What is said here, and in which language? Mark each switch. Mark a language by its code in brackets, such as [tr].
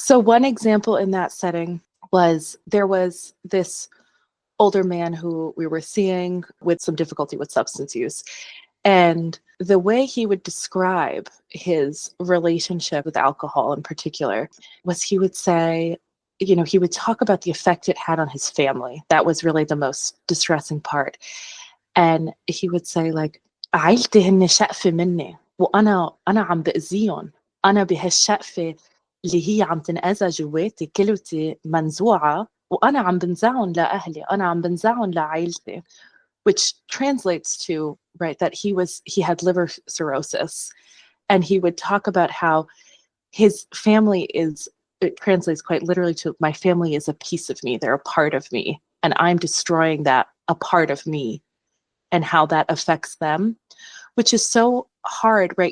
[en] So one example in that setting was there was this older man who we were seeing with some difficulty with substance use. And the way he would describe his relationship with alcohol in particular was he would say, he would talk about the effect it had on his family. That was really the most distressing part. And he would say like, [ar] عيلتي هن شقفة مني وأنا عم بأذيهم. أنا بهالشقفة اللي هي عم تنأذى جواتي كلوتي منزوعة وأنا عم بنزعهم لأهلي. أنا عم بنزعهم لعائلتي. [en] Which translates to, right, that he had liver cirrhosis. And he would talk about how his family it translates quite literally to, my family is a piece of me. They're a part of me. And I'm destroying a part of me, and how that affects them, which is so hard, right?